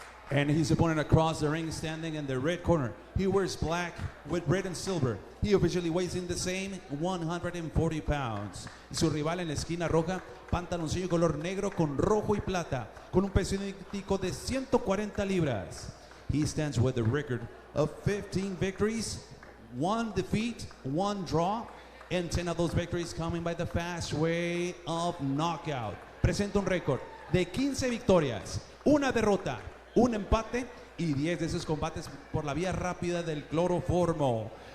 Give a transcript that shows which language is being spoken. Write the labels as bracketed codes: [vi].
[en] And his opponent across the ring, standing in the red corner. He wears black with red and silver. He officially weighs in the same 140 pounds. [es] Su rival en la esquina roja, pantaloncillo color negro con rojo y plata, con un peso idéntico de 140 libras. [en] He stands with a record of 15 victories, 1 defeat, 1 draw, and 10 of those victories coming by the fast way of knockout. [es] Presenta un récord de 15 victorias, 1 derrota, 1 empate y 10 de esos combates por la vía rápida del cloroformo.